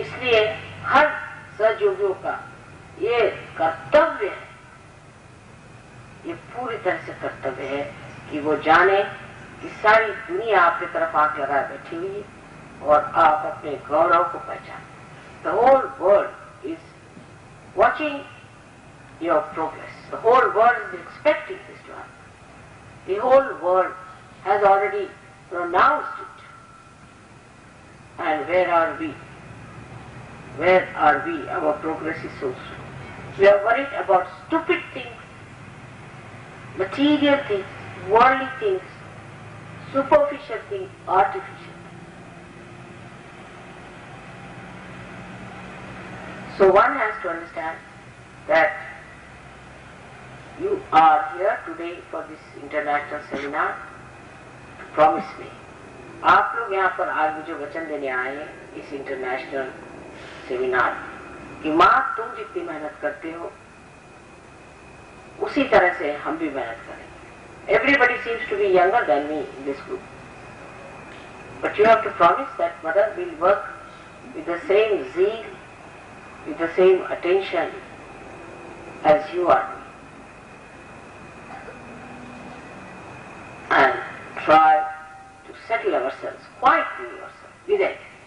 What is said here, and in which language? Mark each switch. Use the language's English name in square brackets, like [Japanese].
[Hindi] इसलिए हर सहयोगियों का ये कर्तव्य है, ये पूरी तरह से कर्तव्य है कि वो जाने कि सारी दुनिया आपकी तरफ आंख लगाए बैठी हुई है और आप अपने गौरव को पहचानें. [English] The whole world is watching your progress. The whole world is expecting this to happen. The whole world has already pronounced it. And where are we? Where are we? Our progress is so slow. We are worried about stupid things, material things, worldly things, superficial things, artificial things. So one has to understand that you are here today for this international seminar to promise me. [Hindi] आप लोग यहाँ पर आज मुझे वचन देने आए हैं इस इंटरनेशनल सेमिनार कि माँ तुम जितनी मेहनत करते हो उसी तरह से हम भी मेहनत करेंगे. [English] Everybody seems to be younger than me in this group, but you have to promise that mother will work with the same zeal, with the same attention as you are doing, and try to settle ourselves, quietly ourselves with it.